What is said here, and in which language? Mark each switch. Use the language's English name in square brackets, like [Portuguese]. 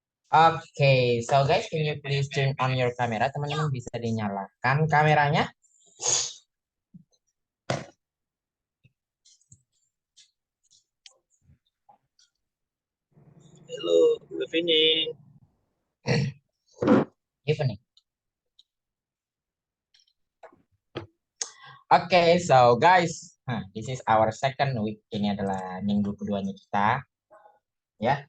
[English] Oke, so guys, can you please turn on your camera? [Indonesian] Teman-teman bisa dinyalakan kameranya. [English] Hello, good evening. Evening. Oke, so guys, this is our second week. [Indonesian] Ini adalah minggu keduanya kita, ya.